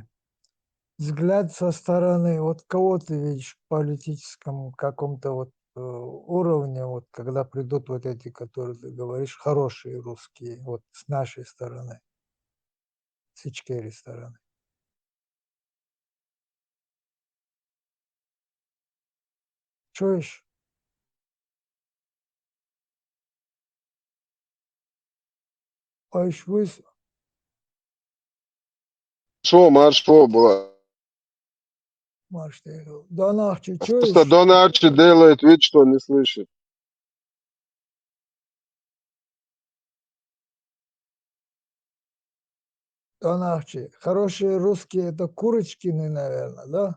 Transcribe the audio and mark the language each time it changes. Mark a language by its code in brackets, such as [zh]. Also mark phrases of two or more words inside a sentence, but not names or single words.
[ru] Взгляд со стороны, вот кого ты видишь в политическом каком-то вот уровне, вот когда придут вот эти, которые ты говоришь, хорошие русские, вот с нашей стороны, с Ичкери стороны. Чуешь? Ой, выс... Шо, маршо была. Марш, ты говорил. Донахчи, Просто чуешь? Донарчи делает вид, что не слышит. Донахчи. Хорошие русские это Курочкины, наверное, да?